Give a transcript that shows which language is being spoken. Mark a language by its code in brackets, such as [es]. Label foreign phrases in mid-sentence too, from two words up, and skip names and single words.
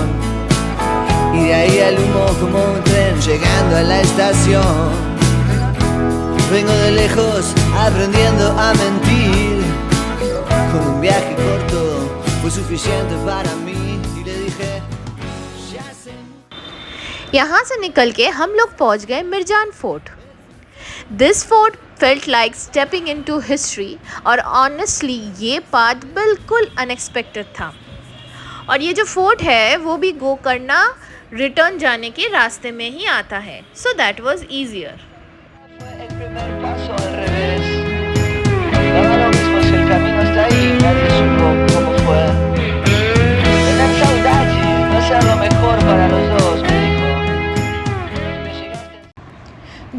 [es] Y de ahí al humo como un tren llegando a la estación. Vengo de lejos aprendiendo a mentir. Con un viaje corto fue suficiente para mí. Y le dije, ya sé. [hi] यहाँ से निकल के हम लोग पहुँच गए मिर्जान फोर्ट। [en] this fort felt like stepping into history [hi] और ऑनेस्टली ये पाथ बिल्कुल अनएक्सपेक्टेड था। और ये जो फोर्ट है वो भी गोकर्णा रिटर्न जाने के रास्ते में ही आता है, [en] so that was easier. [es] El primer paso al revés. Daba lo mismo si el camino está ahí, nadie supo cómo fue. Tener saudade no sea lo mejor para los dos, me dijo. Me llegaste.